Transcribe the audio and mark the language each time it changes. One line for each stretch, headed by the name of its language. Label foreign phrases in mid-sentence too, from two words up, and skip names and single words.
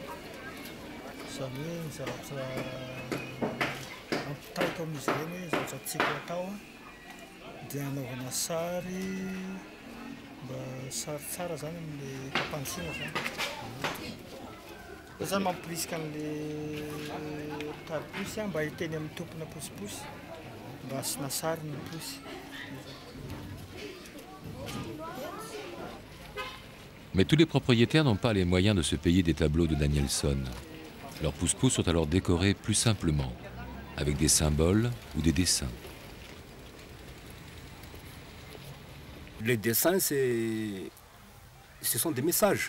Malagasy: Izany hoe ny zavatra ampitaiko amin'izy ireny hoe zavatra tiako atao dia anaovana sary mba sary tsara zany amin'ilay fampandosoana zany. Zany mampirisika an'ilay tariposy mba hiteny amin'ny tompona posiposy mba asiana sary ny posy.
French: Mais tous les propriétaires n'ont pas les moyens de se payer des tableaux de Danielson. Leurs pousse-pousse sont alors décorés plus simplement, avec des symboles ou des dessins. Les dessins, ce sont des messages.